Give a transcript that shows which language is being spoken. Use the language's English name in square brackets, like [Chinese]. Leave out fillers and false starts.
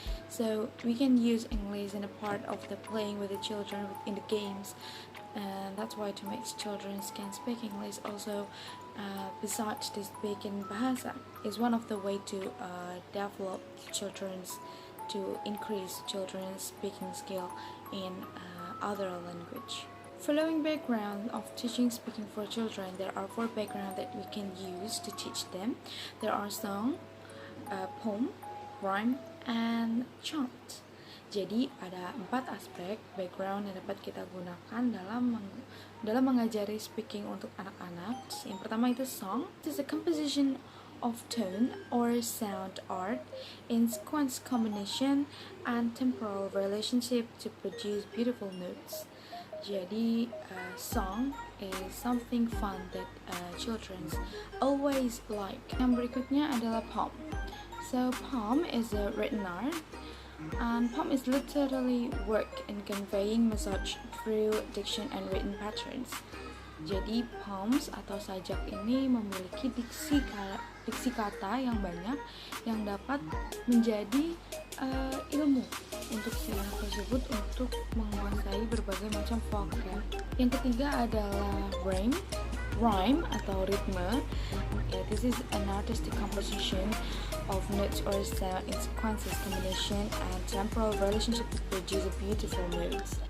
[English] So we can use English in a part of the playing with the children in the games, and that's why to make children can speak English also, besides to speak in bahasa, is one of the way to develop children's, to increase children's speaking skill in other language. Following background of teaching speaking for children, there are 4 backgrounds that we can use to teach them. There are song, poem, rhyme, and chant. [Indonesian] Jadi ada 4 aspek background yang dapat kita gunakan dalam mengajari speaking untuk anak-anak. Yang pertama itu song. [English] It is a composition of tone or sound art in sequence combination and temporal relationship to produce beautiful notes. Jadi song is something fun that children always like. [Indonesian] Yang berikutnya adalah poem. [English] So poem is a written art, and poem is literally work in conveying message through diction and written patterns. [Indonesian] Jadi poems atau sajak ini memiliki diksi kata yang banyak yang dapat menjadi ilmu untuk si anak tersebut untuk menguasai berbagai macam vokal. Yang ketiga adalah rhyme atau ritme. [English] This is an artistic composition of notes or sound in sequences combination and temporal relationship to produce a beautiful notes.